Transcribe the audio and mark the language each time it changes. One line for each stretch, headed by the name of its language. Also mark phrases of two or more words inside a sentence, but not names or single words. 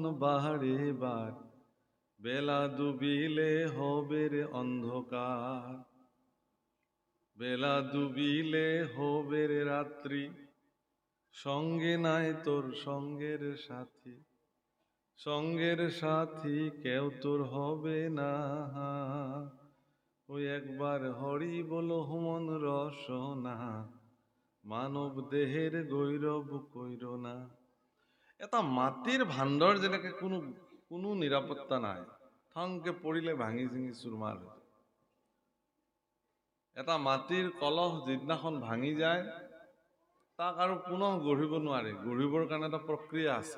Bangla: বাহারে বার, বেলা ডুবিলে হবে রে অন্ধকার, বেলা ডুবিলে হবে রে রাত্রি, সঙ্গে নাই তোর সঙ্গের সাথী, সঙ্গের সাথী কেউ তোর হবে না, ওই একবার হরি বলো মন রসনা, মানৱ দেহের গৈৰৱ কইৰ না।
Assamese: এটা মাটিৰ ভাণ্ডৰ যেনেকে কোনো নিৰাপত্তা নাই, থংকে পৰিলে ভাঙি চিঙি চুৰমাৰ হৈ যায়। এটা মাটিৰ কলহ যিদিনাখন ভাঙি যায়, তাক আৰু পুনঃ গঢ়িব নোৱাৰে। গঢ়িবৰ কাৰণে এটা প্ৰক্ৰিয়া আছে।